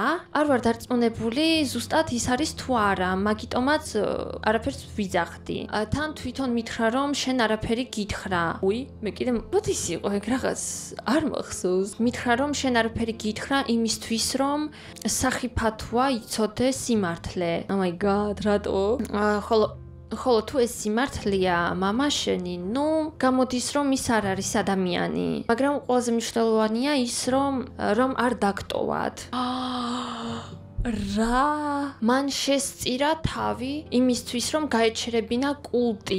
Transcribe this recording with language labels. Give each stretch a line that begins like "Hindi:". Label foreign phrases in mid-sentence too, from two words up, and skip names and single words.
Georgian: არ ვარ დარწმუნებული, ზუსტად ის არის თუ არა, მაგიტომაც არაფერს ვიძახდი. თან თვითონ მითხრა რომ შენ არაფერი გითხრა. უი, მე კიდე როდის იყო ეგ რაღაც? არ მახსოვს. მითხრა რომ შენ არაფერი გითხრა იმისთვის რომ სახიფათოა იცოდე სიმართლე.
English: Oh my god,
Georgian: რატო? ხოლო თუ ეს სიმართლეა, მამა შენი, გამოდის რომ ის არ არის ადამიანი. მაგრამ ყველაზე მნიშვნელოვანია ის რომ არ დაგტოვად. რა? მან შესწირა თავი იმისთვის რომ გაეჩერებინა კულტი.